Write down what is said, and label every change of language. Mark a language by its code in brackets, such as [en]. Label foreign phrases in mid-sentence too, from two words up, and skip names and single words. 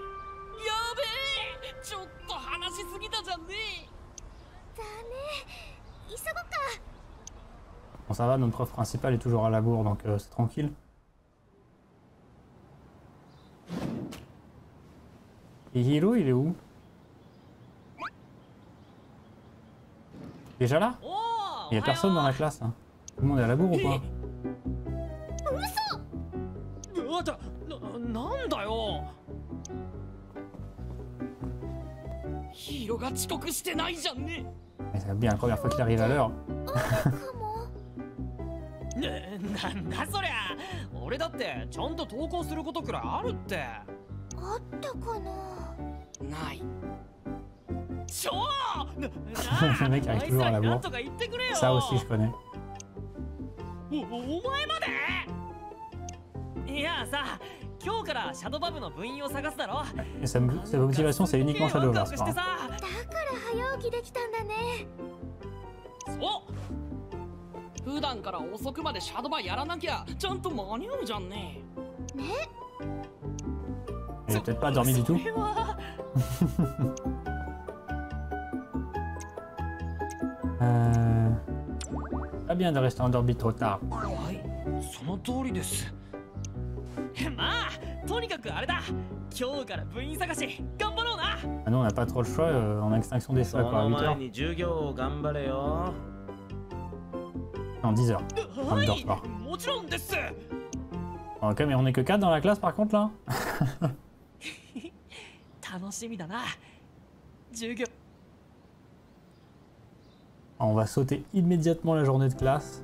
[fr] Bon ça va, notre prof principal est toujours à la bourre donc c'est tranquille. Et Hiro il est où? Déjà là? Il y a personne dans la classe hein. Tout le monde est à la bourre ou pas? [ja] なんだよ。ヒーローが遅刻してないじゃんね。 [fr] C'est bien la première fois qu'il arrive à l'heure. [ja] なんだそりゃ。俺だってちゃんと登校することくらいあるって。あったかな。ない。ちょ [fr] Le mec arrive toujours à la bourre. Ça aussi je connais. [ja] お前まで？いやさ。今日からシャドバ部の部員を探すだろ。 [fr] Sa motivation c'est uniquement Shadowverse. [ja] だから早起きできたんだね。そう。普段から遅くまでシャドバやらなきゃちゃんと間に合うじゃんね。ね。 [fr] Il a peut-être pas dormi du tout. Pas bien de rester endormi trop tard. [ja] はい、その通りです。まあ、とにかくあれだ。今日から部員探し頑張ろうな。 [fr] Ah non, on n'a pas trop le choix, on a extinction des choix quoi, à 8 heures. Non, 10 heures. On ne dort pas. Ok, mais on est que 4 dans la classe par contre là. On va sauter immédiatement la journée de classe.